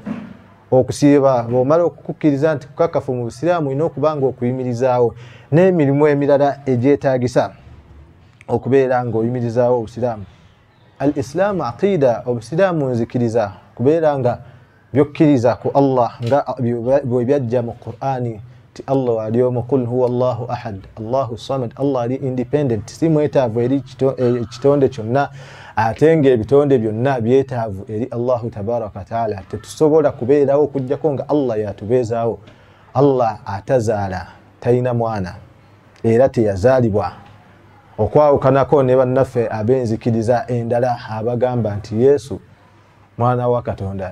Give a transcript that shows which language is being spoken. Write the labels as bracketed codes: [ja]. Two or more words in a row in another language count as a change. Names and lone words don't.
[lg] Okusiiba, bw'omala okukkiriza nti kukakafu mu busiraamu, olina okuba nga okuyimirizaawo. N'emirimu emirala egyetaagisa okubeera nga oyimirizaawo obusiraamu. [ar] الإسلام عقيدة, [lg] obusiraamu nzikiriza, kubeera nga byokkiriza ku Allah nga bwe byajja mu Qur'ani ti Allah ali omu, [ar] قل هو الله أحد، الله الصمد, [lg] Allah ali independent, si mwetaavu eri ekitonde kyonna, ate ng'ebitonde byonna byetaavu eri [ar] الله تبارك وتعالى. [lg] Tetusobola kubeerawo okuggyako nga Allah yatubeezaawo. Allah atazaala, talina mwana era teyazaalibwa, okwawukanako ne bannaffe ab'enzikiriza endala abagamba nti Yesu mwana wa Katonda.